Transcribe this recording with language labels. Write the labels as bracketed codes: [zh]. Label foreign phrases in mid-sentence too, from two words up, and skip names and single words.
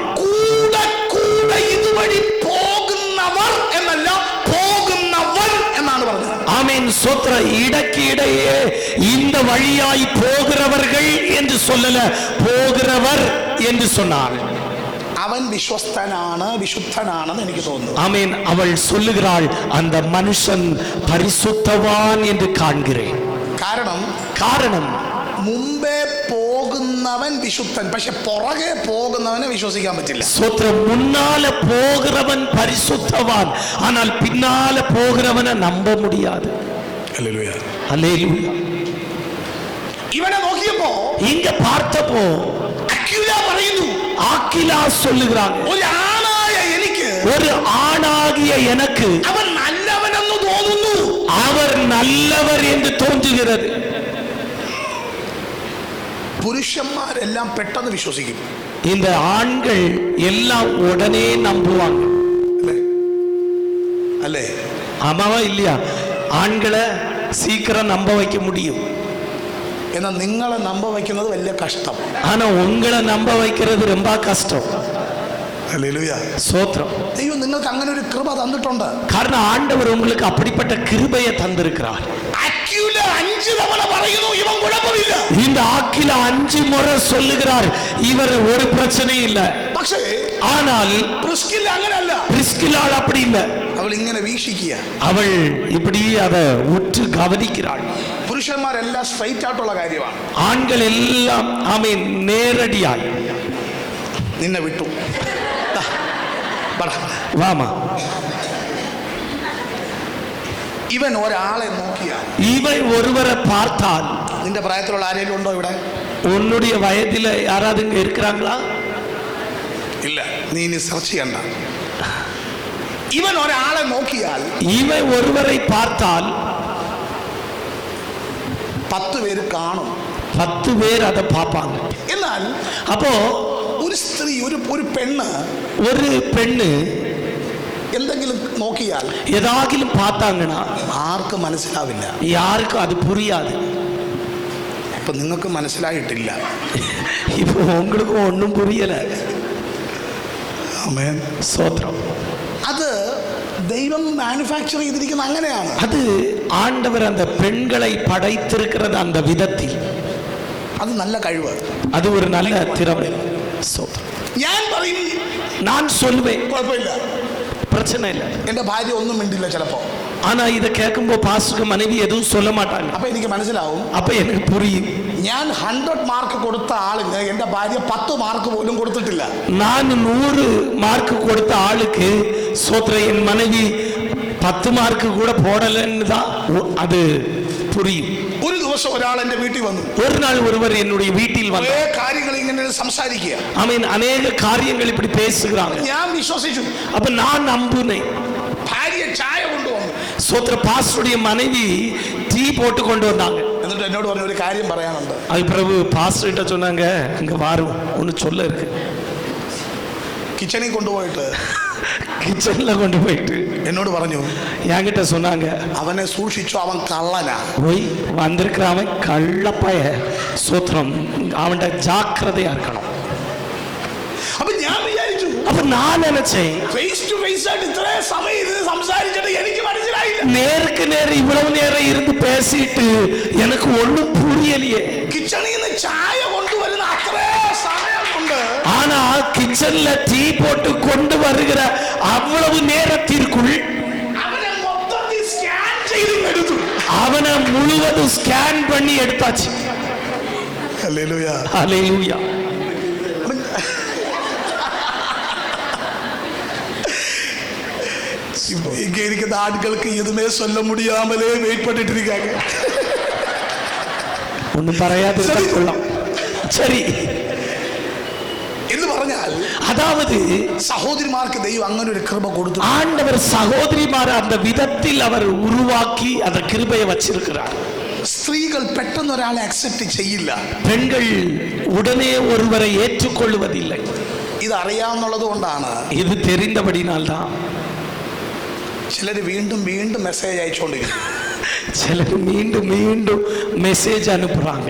[ml] കൂടെ കൂടെ ഇതുവഴി പോകുന്നവർ എന്നല്ല, പോകുന്നവൻ എന്നാണ് പറഞ്ഞത്. [ta] ஆமென். சோத்திர இடக்கிடையே இந்த வழியாய் போகிறவர்கள் என்று சொல்லல, போகிறவர் என்று சொன்னார். [ml] അവൻ വിശ്വസ്തനാണ്, വിശുദ്ധനാണെന്ന് എനിക്ക് തോന്നുന്നു. [ta] ஆமென். அவள் சொல்லுகிறாள், அந்த மனுஷன் பரிசுத்தவான் என்று காண்கிறேன். காரணம் [ml] മുമ്പേ പോകുന്നവൻ വിശുദ്ധൻ, പക്ഷെ പുറകെ പോകുന്നവനെ വിശ്വസിക്കാൻ പറ്റില്ല. [ta] சோத்திரம் முன்னால போகிறவன் பரிசுத்தவான், ஆனால் பின்னால போகிறவனை நம்ப முடியாது. [ml] ഹല്ലേലൂയ. [ta] அல்லேலூயா. [ml] ഇവനെ നോക്കിയപ്പോ, [ta] இங்க பார்த்தப்போ [ml] അക്വില പറയുന്നു, [ta] ஆக்கிலா சொல்லுகிறாங்க, [ml] ഒരു ആണായ എനിക്ക്, [ta] ஒரு ஆணாகிய எனக்கு [ml] അവൻ നല്ലവനെന്ന് തോന്നുന്നു, [ta] அவர் நல்லவர் என்று தோன்றுகிறது. [ml] പുരുഷന്മാരെല്ലാം പെട്ടെന്ന് വിശ്വസിക്കും. [ta] இந்த ஆண்கள் எல்லாம் உடனே நம்புவாங்க. [ml] അല്ലേ? [ta] ஆமாவா இல்லையா? ஆண்களை சீக்கிரம் நம்ப வைக்க முடியும். [ml] എന്നാൽ നിങ്ങളെ നമ്പ വയ്ക്കുന്നത് വലിയ കഷ്ടം. [ta] ஆனா உங்களை நம்ப வைக்கிறது ரொம்ப கஷ்டம். [ml] ഹല്ലേലൂയ. [ta] ஸ்தோத்திரம். [ml] ദൈവം നിങ്ങൾക്ക് അങ്ങനെ ഒരു കൃപ തന്നിട്ടുണ്ട്. [ta] காரணம் ஆண்டவர் உங்களுக்கு அப்படிப்பட்ட கிருபையை தந்திருக்கிறார். [ml] അക്വില 5 തവണ പറയുന്നു ഇവൻ കുഴപ്പമില്ല. [ta] இந்த ஆக்கில 5 முறை சொல்லுகிறார், இவர் ஒரு பிரச்சனையும் இல்ல. [ml] പക്ഷേ [ta] ஆனால் [ml] പ്രിസ്കില്ല അങ്ങനെയല്ല. [ta] பிரிஸ்கிலாள் அப்படி இல்ல. [ml] അവൾ ഇങ്ങനെ വീക്ഷിക്കുക. [ta] அவள் இப்படி அதை உற்று கவனிக்கிறாள். [ml] പുരുഷന്മാരെല്ലാം സ്ട്രൈറ്റ് ആയിട്ടുള്ള കാര്യമാണ്. [ta] ஆண்கள் எல்லாம் ஆமென் நேரடியாய், [ml] നിന്നെ വിട്ടു, [ta] வாமா. [ml] ഇവൻ ഒരാളെ നോക്കിയാൽ, [ta] இவன் ஒருவரை பார்த்தால், [ml] നിന്റെ പ്രായത്തിലുള്ള ആരെങ്കിലും ഉണ്ടോ ഇവിടെ? [ta] உன்னுடைய வயதில யாராவது இங்க இருக்கிறாங்களா? [ml] ഇല്ല, നീ ഇനി സെർച്ച് ചെയ്യണ്ട. ഇവൻ ഒരാളെ നോക്കിയാൽ, [ta] இவன் ஒருவரை பார்த்தால் [ml] 10 പേര് കാണും, [ta] 10 பேர் அதை பார்ப்பாங்க. [ml] എന്നാൽ [ta] அப்போ [ml] ഒരു സ്ത്രീ, ഒരു പെണ്ണ് [ta] ஒரு பெண்ணு [ml] എന്തെങ്കിലും നോക്കിയാൽ [ta] ஏதாகிலும் பார்த்தாங்கன்னா [ml] ആർക്കും മനസ്സിലാവില്ല. [ta] யாருக்கும் அது புரியாது. [ml] ഇപ്പൊ നിങ്ങൾക്ക് മനസ്സിലായിട്ടില്ല. [ta] இப்போ உங்களுக்கும் ஒன்றும் புரியல. [ml] ആമേൻ. [ta] ஸ்தோத்திரம். [ml] അത് ദൈവം മാനുഫാക്ചർ ചെയ്തിരിക്കുന്ന അങ്ങനെയാണ്. [ta] அது ஆண்டவர் அந்த பெண்களை படைத்திருக்கிறது அந்த விதத்தில். [ml] അത് നല്ല കഴിവ്. [ta] அது ஒரு நல்ல திறமை. ஸ்தோத்திரம். [ml] ഞാൻ പറയും, [ta] நான் சொல்லுவேன், [ml] കുഴപ്പമില്ല, [ta] பிரச்சனை இல்லை. [ml] എന്റെ ഭാര്യ ഒന്നും മിണ്ടില്ല ചിലപ്പോ. [ta] ஆனா இதை கேட்கும்போது பாஸ்டருக்கு மனைவி எதுவும் சொல்ல மாட்டாங்க. [ml] അപ്പൊ എനിക്ക് മനസ്സിലാവും, [ta] அப்ப எனக்கு புரியும். [ml] ഞാൻ 100 മാർക്ക് കൊടുത്ത ആളിന് എന്റെ ഭാര്യ 10 മാർക്ക് പോലും കൊടുത്തിട്ടില്ല. [ta] நான் 100 மார்க் கொடுத்த ஆளுக்கு சோத்ர என் மனைவி 10 மார்க் கூட போடலன்னு தான் அது புரியும். [ml] ഒരു ദിവസം ഒരാൾ എന്റെ വീട്ടിൽ വന്നു. [ta] ஒரு நாள் ஒருவர் என்னுடைய வீட்டில் வந்து [ml] കാര്യങ്ങൾ ഇങ്ങനെ സംസാരിക്കുക. [ta] ஆமென். அநேக காரியங்கள் இப்படி பேசுகிறாங்க. [ml] ഞാൻ വിശ്വസിച്ചു. [ta] அப்ப நான் நம்பினேன். [ml] ഭാര്യ ചായ കൊണ്ടുവന്നു. [ta] சோத்ர பாஸ்டருடைய மனைவி டீ போட்டு கொண்டு வந்தாங்க. [ml] എന്നിട്ട് എന്നോട് പറഞ്ഞു, ഒരു കാര്യം പറയാനുണ്ട്. [ta] அது பிறகு பாஸ்டர் கிட்ட சொன்னாங்க, இங்க வாரும் ஒன்னு சொல்ல இருக்கு. [ml] കിച്ചണിൽ കൊണ്ടുപോയിട്ട് [ta] கிச்சன்ல கொண்டு போயிட்டு [ml] എന്നോട് പറഞ്ഞു, [ta] என்கிட்ட சொன்னாங்க, [ml] അവനെ സൂക്ഷിച്ചു, അവൻ കള്ളനാ. [ta] போய் வந்திருக்கிறவன் கள்ளப்பய. சோத்ரம். அவன்கிட்ட ஜாக்கிரதையா இருக்கணும். [ml] അപ്പൊ ഞാൻ വിചാരിച്ചു, [ta] அப்ப நான் நினைச்சேன், [en] face to face [ml] ആയിട്ട് ഇത്രയും സമയം ഇത് സംസാരിച്ചിട്ട് എനിക്ക് മനസ്സിലായില്ല. [ta] நேருக்கு நேர் இவ்வளவு நேரம் இருந்து பேசிட்டு எனக்கு ஒண்ணும் புரியலையே. [ml] കിച്ചണിൽ നിന്ന് ചായ കൊണ്ടുവരുന്ന അത്രേ സമയമുണ്ട്. [ta] ஆனா கிச்சன்ல டீ போட்டு கொண்டு வருகிற அவ்வளவு நேரத்திற்குள் [ml] അവനെ മൊത്തത്തിൽ സ്കാൻ ചെയ്ത് എടുത്തു. [ta] அவனை முழுவதும் ஸ்கேன் பண்ணி எடுத்தாச்சு. [ml] ഹല്ലേലൂയ. [ta] ஹல்லேலூயா. இங்க இருக்கிற ஆட்களுக்கு எதுவுமே சொல்ல முடியாமலே வெயிட் பண்ணிட்டு இருக்காங்க. ஒன்னும் பறையாது கொள்ளலாம். சரி [ml] എന്ന് പറഞ്ഞാൽ, [ta] அதாவது [ml] സഹോദരിമാർക്ക് ദൈവം അങ്ങനെ ഒരു കൃപ കൊടുത്തു. [ta] ஆண்டவர் சகோதரிமார் அந்த விதத்தில் அவர் உருவாக்கி அந்த கிருபையை வச்சிருக்கிறார். [ml] സ്ത്രീകൾ പെട്ടെന്ന് ഒരാളെ അക്സെപ്റ്റ് ചെയ്യില്ല. [ta] பெண்கள் உடனே ஒருவரை ஏற்றுக்கொள்வதில்லை. [ml] ഇത് അറിയാവുന്നുള്ളത് കൊണ്ടാണ് [ta] இது தெரிந்தபடினால்தான் [ml] ചിലർ വീണ്ടും വീണ്ടും മെസ്സേജ് അയച്ചുകൊണ്ടിരിക്കും. [ta] சிலர் மீண்டும் மீண்டும் மெசேஜ் அனுப்புறாங்க.